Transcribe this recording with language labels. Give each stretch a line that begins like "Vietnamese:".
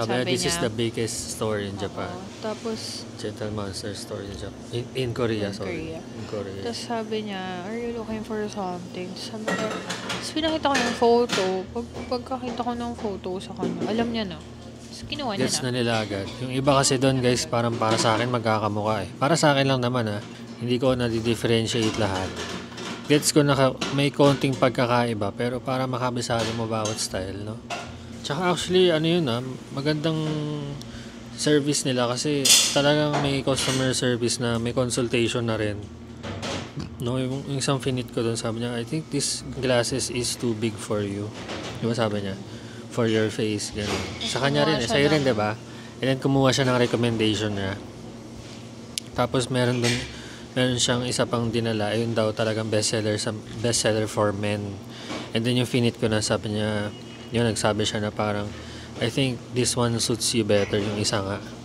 Filipino: sabi niya,
English: this is the biggest store in Japan.
Filipino: Oo. Tapos,
English: Gentle Monster store in Japan. In Korea, In sorry. Korea. In Korea.
Filipino: tapos sabi niya,
English: are you looking for something?
Filipino: Tapos sabi ko, tapos pinakita ko yung photo. Pagkakita ko ng photo sa kanya, alam niya na. Tapos kinuha niya Gets na. na nila agad. Yung iba kasi doon guys, parang para sa akin magkakamukha eh. Para sa akin lang naman hindi ko na-differentiate lahat. Gets ko may konting pagkakaiba pero para makabisado mo bawat style, no? Tsaka actually, magandang service nila kasi talagang may customer service na may consultation na rin.
English: No,
Filipino: yung isang finit ko doon, sabi niya,
English: I think this glasses is too big for you.
Filipino: Di ba sabi niya?
English: For your face,
Filipino: gano'n. Sa kanya rin, sa'yo rin, di ba?
English: And then
Filipino: kumuha siya ng recommendation niya. Tapos meron siyang isa pang dinala, ayun daw talagang
English: bestseller for men.
Filipino: And then yung finit ko na, sabi niya, yun, nagsabi siya na parang,
English: I think this one suits you better,
Filipino: yung isa nga.